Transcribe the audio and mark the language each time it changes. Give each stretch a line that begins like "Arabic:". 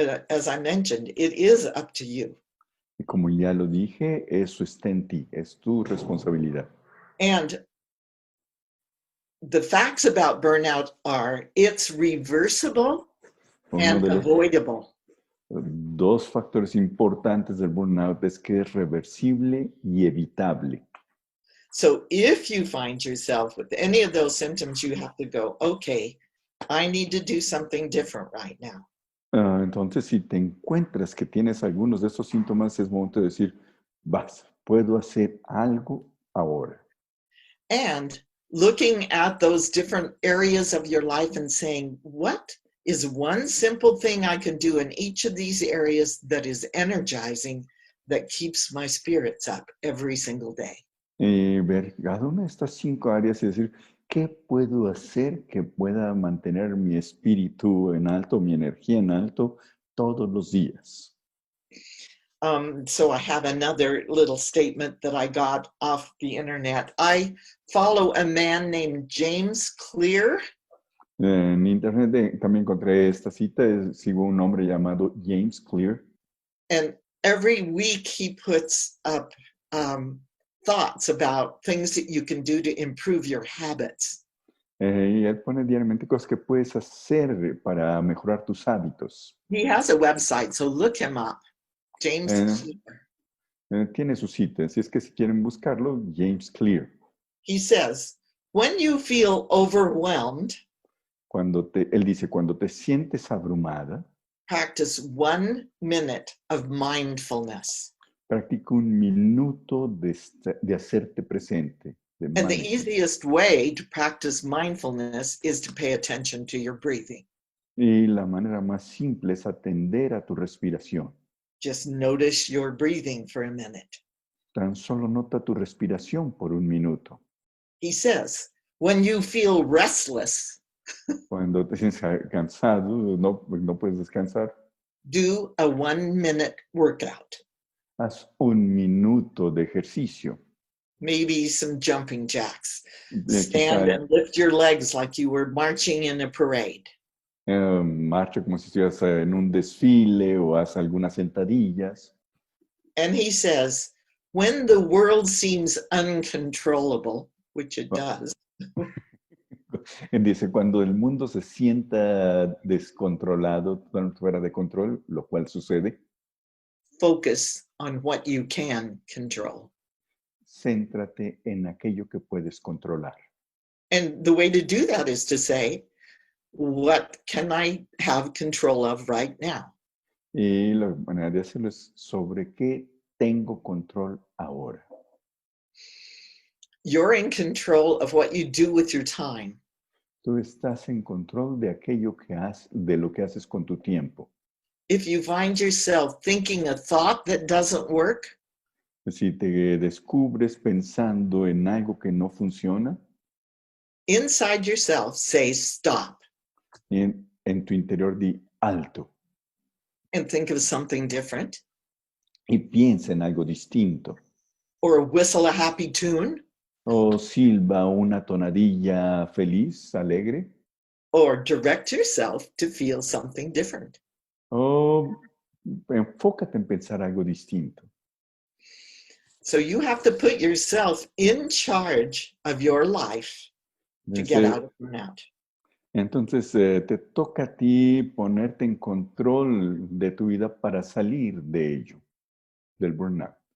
English: As I mentioned, it is up to you.
Spanish: Y como ya lo dije, eso está en ti, es tu responsabilidad.
English: And the facts about burnout are it's reversible
Spanish: Uno
English: and
Spanish: de los
English: avoidable.
Spanish: dos factores importantes del burnout es que es reversible y evitable.
English: So if you find yourself with any of those symptoms, you have to go, okay, I need to do something different right now.
Spanish: Entonces, si te encuentras que tienes algunos de estos síntomas, es momento de decir, puedo hacer algo ahora.
English: And looking at those different areas of your life and saying, what is one simple thing I can do in each of these areas that is energizing, that keeps my spirits up every single day?
Spanish: Ver cada una de estas 5 áreas y decir, ¿qué puedo hacer que pueda mantener mi espíritu en alto, mi energía en alto todos los días?
English: So I have another little statement that I got off the internet. I follow a man named James Clear.
Spanish: En internet también encontré esta cita, sigo un hombre llamado James Clear.
English: And every week he puts up thoughts about things that you can do to improve your habits.
Spanish: Y él pone diariamente cosas que puedes hacer para mejorar tus hábitos.
English: He has a website, so look him up. James Clear.
Spanish: Tiene su cita, así es que si quieren buscarlo, James Clear.
English: He says, when you feel overwhelmed,
Spanish: Él dice, cuando te sientes abrumada,
English: practice 1 minute of mindfulness.
Spanish: Practica 1 minuto de hacerte presente. De
English: And the mindfulness. easiest way to practice mindfulness is to pay attention to your breathing.
Spanish: Y la manera más simple es atender a tu respiración.
English: Just notice your breathing for a minute.
Spanish: Tan solo nota tu respiración por 1 minuto.
English: He says, when you feel restless,
Spanish: Cuando te sientes cansado, no puedes descansar,
English: do a 1 minute workout.
Spanish: haz 1 minuto de ejercicio.
English: Maybe some jumping jacks.
Spanish: Quizá,
English: Stand and lift your legs like you were marching in a parade.
Spanish: marcha como si estuvieras en un desfile o haz algunas sentadillas.
English: And he says, when the world seems uncontrollable, which it does,
Spanish: Él dice, cuando el mundo se sienta descontrolado, fuera de control, lo cual sucede,
English: focus on what you can control.
Spanish: céntrate en aquello que puedes controlar.
English: And the way to do that is to say, what can I have control of right now?
Spanish: Y la manera de hacerlo es sobre qué tengo control ahora.
English: You're in control of what you do with your time.
Spanish: Tú estás en control de aquello que de lo que haces con tu tiempo.
English: If you find yourself thinking a thought that doesn't work,
Spanish: Si te descubres pensando en algo que no funciona,
English: inside yourself say stop
Spanish: en tu interior di alto
English: and think of something different,
Spanish: y piensa en algo distinto.
English: or whistle a happy tune,
Spanish: O silba una tonadilla feliz, alegre.
English: or direct yourself to feel something different.
Spanish: O enfócate en pensar algo distinto.
English: So you have to put yourself in charge of your life to get out of burnout.
Spanish: Entonces te toca a ti ponerte en control de tu vida para salir de ello, del burnout.